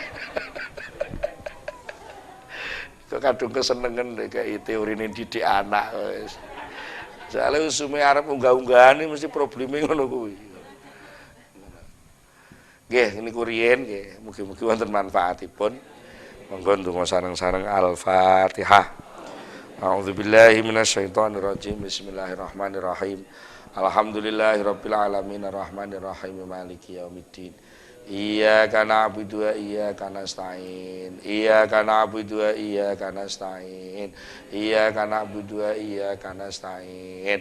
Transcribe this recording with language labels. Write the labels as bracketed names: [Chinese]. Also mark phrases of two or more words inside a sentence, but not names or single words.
[Javanese] Kok kadung kesenengen kayak teorine didik anak wis. Soale usume arep unggah-unggahan mesti probleme ngono kuwi. Nggih niku riyen nggih, mugi-mugi wonten manfaatipun. Monggo ndonga sareng-sareng Al-Fatihah. [Arabic] أعوذ بالله من الشيطان الرجيم. بسم الله الرحمن الرحيم. الحمد لله رب العالمين الرحمن الرحيم مالك يوم الدين. إياك نعبد وإياك نستعين. إياك نعبد وإياك نستعين. إياك نعبد وإياك نستعين.